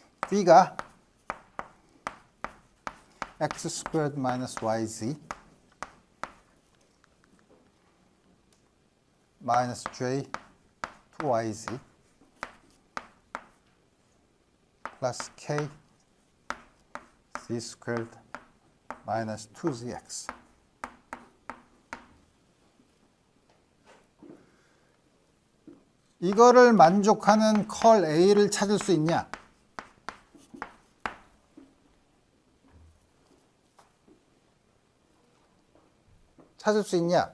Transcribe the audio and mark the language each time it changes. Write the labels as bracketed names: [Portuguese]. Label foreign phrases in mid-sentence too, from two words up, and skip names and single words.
[English] B가 x squared minus yz minus j 2yz plus k z squared minus 2zx. [Korean] 이거를 만족하는 컬 A를 찾을 수 있냐? 찾을 수 있냐?